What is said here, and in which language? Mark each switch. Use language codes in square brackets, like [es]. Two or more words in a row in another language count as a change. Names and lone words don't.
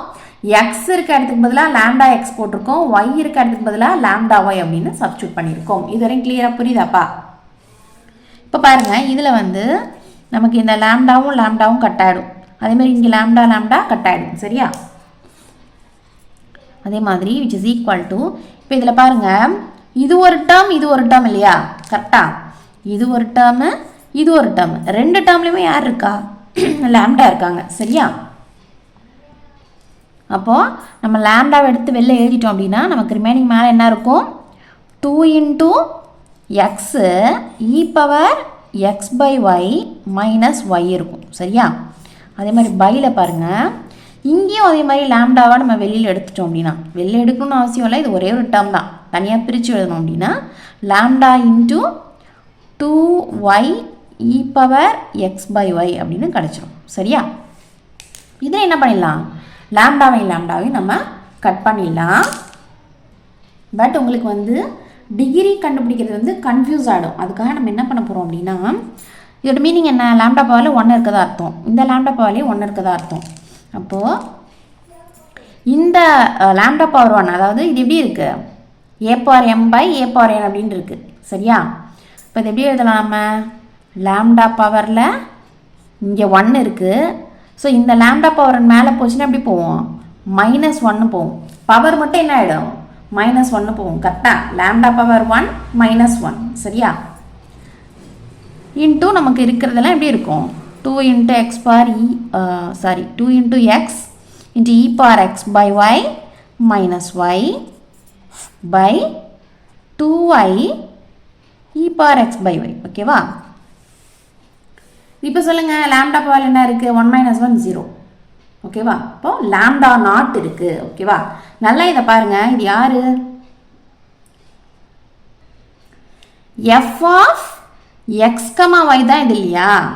[ta] எக்ஸ் இருக்க இடத்துக்கு பதிலாக [en] lambda x [ta] போட்டிருக்கோம், ஒய் இருக்க இடத்துக்கு பதிலாக [en] lambda y [ta] அப்படின்னு சப்ஸ்டியூட் பண்ணியிருக்கோம். இது வரைக்கும் கிளியராக புரியுதாப்பா? இப்போ பாருங்கள், இதில் வந்து நமக்கு இந்த லாம்டாவும் கட் ஆகிடும். அதேமாதிரி இங்கே லாம்டா கட் ஆகிடும். சரியா? அதே மாதிரி [en] which is equal to, [ta] இப்போ இதில் பாருங்கள், இது ஒரு டேர்ம் இது ஒரு டேர்ம் இல்லையா, கரெக்டாக? இது ஒரு டேர்மு இது ஒரு டேர்ம், ரெண்டு டேர்ம்லையுமே யார் இருக்கா? லாம்டா இருக்காங்க, சரியா? அப்போது நம்ம லாம்டாவை எடுத்து வெளில எழுதிட்டோம் அப்படின்னா நமக்கு ரிமைனிங் மேலே என்ன இருக்கும்? 2 × x e⁻x/y - y இருக்கும், சரியா? அதே மாதிரி பையில் பாருங்கள், இங்கேயும் அதே மாதிரி லாம்டாவை நம்ம வெளியில் எடுத்துட்டோம் அப்படின்னா, வெளியில் எடுக்கணும்னு அவசியம் இல்லை, இது ஒரே ஒரு டேர்ம் தான், தனியாக பிரித்து எழுதணும் அப்படின்னா லாம்டா × 2y e⁻x/y அப்படின்னு கிடச்சிரும், சரியா? இதை என்ன பண்ணிடலாம்? லாம்டாவையும் நம்ம கட் பண்ணிடலாம். பட் உங்களுக்கு வந்து டிகிரி கண்டுபிடிக்கிறது கன்ஃபியூஸ் ஆகிடும். அதுக்காக நம்ம என்ன பண்ண போகிறோம் அப்படின்னா, இதோட மீனிங் என்ன? லாம்டா பவரில் 1 இருக்கதா அர்த்தம், இந்த லாம்டா பவர்லேயும் 1 இருக்கதா அர்த்தம். அப்போது இந்த [en] lambda power [ta] 1, அதாவது இது எப்படி இருக்குது? a⁻m/a⁻n அப்படின்னு இருக்குது, சரியா? இப்போ இது எப்படி எழுதலாம்? நம்ம லாம்டா பவரில் இங்கே 1 இருக்குது. ஸோ இந்த [en] lambda power [ta] மேலே போச்சுன்னா எப்படி போவோம்? -1 போகும். பவர் மட்டும் என்ன ஆகிடும்? -1 போகும், கரெக்டாக? [en] lambda power [ta] 1 -1, சரியா? இன்ட்டு நமக்கு இருக்கிறதெல்லாம் எப்படி இருக்கும்? 2 × x × e⁻x/y - y/2y e⁻x/y, ஓகேவா? இப்போ சொல்லுங்கள், [en] lambda power [ta] என்ன இருக்குது? 1 - 1 0, ஓகேவா? இப்போ [en] lambda not [ta] இருக்குது, ஓகேவா? நல்லா இதை பாருங்கள், இது யாரு? f(x, y) தான் இது இல்லையா?